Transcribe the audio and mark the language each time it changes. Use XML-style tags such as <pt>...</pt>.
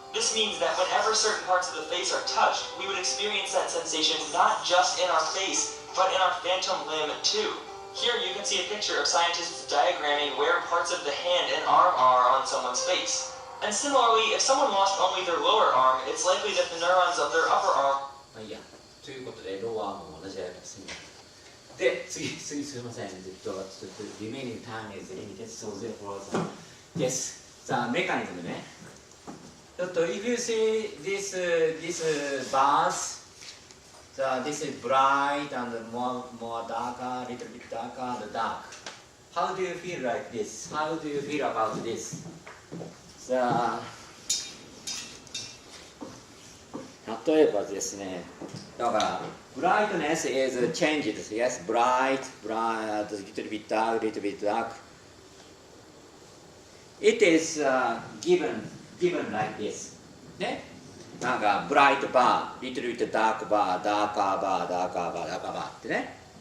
<en>This means that whenever certain parts of the face are touched, we would experience that sensation not just in our face, but in our phantom limb too. Here you can see a picture of scientists diagramming where parts of the hand and arm are on someone's face. And similarly, if someone lost only their lower arm, it's likely that the neurons of their upper arm...</en> <ja>いや、ということで、ローアームも同じやりますね。で、次すみません。</ja> <en>remaining time is limited, so therefore, yes, the mechanism ね。 if you see this bars, this is bright and more darker, little bit darker and dark. How do you feel like this? How do you feel about this?</en> <ja>例えばですね、だから</ja> <en>brightness is changed. Yes, bright, little bit dark. It is given like this. ね、なんか bright bar, little bit dark bar, darker bar, darker bar, darker bar ってね。</en>